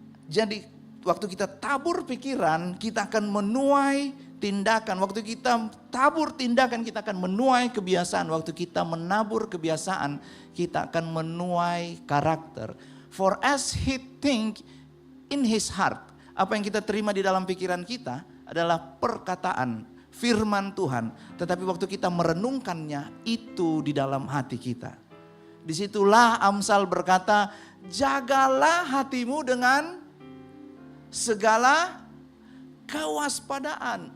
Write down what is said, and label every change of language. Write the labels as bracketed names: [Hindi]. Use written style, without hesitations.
[Indonesian] Jadi waktu kita tabur pikiran, kita akan menuai tindakan. Waktu kita tabur tindakan, kita akan menuai kebiasaan. Waktu kita menabur kebiasaan, kita akan menuai karakter. [English] For as he think in his heart. [Indonesian] Apa yang kita terima di dalam pikiran kita adalah perkataan, firman Tuhan. Tetapi waktu kita merenungkannya, itu di dalam hati kita. Disitulah Amsal berkata, jagalah hatimu dengan segala kewaspadaan.